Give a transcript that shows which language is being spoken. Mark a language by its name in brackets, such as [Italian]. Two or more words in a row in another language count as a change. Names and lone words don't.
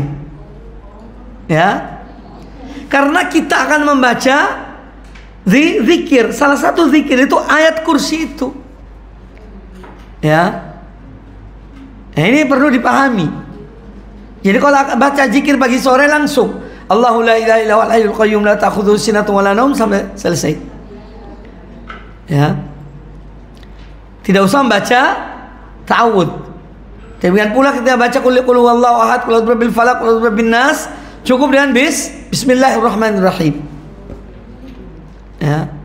[Indonesian] Ya. Karena kita akan membaca zikir. Salah satu zikir itu ayat kursi itu. Ya. Nah, ini perlu dipahami. Jadi kalau baca zikir pagi sore langsung [Arabic] الله لا إله إلا هو الحي القيوم لا تأخذه سنة ولا نوم [Indonesian] sampai selesai. Ya. Tidak usah membaca ta'awud. Demikian pula kita baca [Arabic] قل هو الله أحد، قل أعوذ برب الفلق، قل أعوذ برب الناس, [Indonesian] cukup dengan bismillahirrahmanirrahim. Ya.